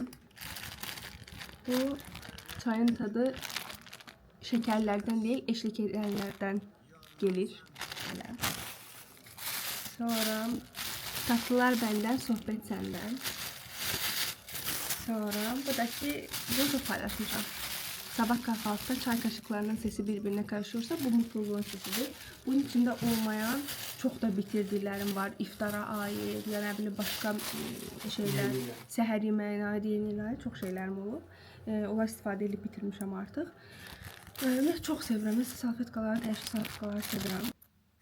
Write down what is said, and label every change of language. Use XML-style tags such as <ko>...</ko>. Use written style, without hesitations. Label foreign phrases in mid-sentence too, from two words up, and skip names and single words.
<az>Bu çayın tadı şəkərlərdən deyil, eşlik edənlərdən gelir. Belə. Sonra tatlılar bəndən, söhbət səndən. Sonra buradakı bunu da paylaşmışam.</az> <tr>Sabah kahvaltıda çay kaşıklarının sesi birbirine karışıyorsa bu mutluluğun sesidir. Bunun içinde olmayan çok da bitirdiklerim var. İftara ait ya ne bileyim başka şeyler.</tr> <az>Səhər yeməyinə ait yenilərə çox şeylərim olub. Onlar istifadə edib bitirmişəm artıq. Mən çox sevirəm. Salfetkaları, təşkil salfetkaları sevirəm.</az>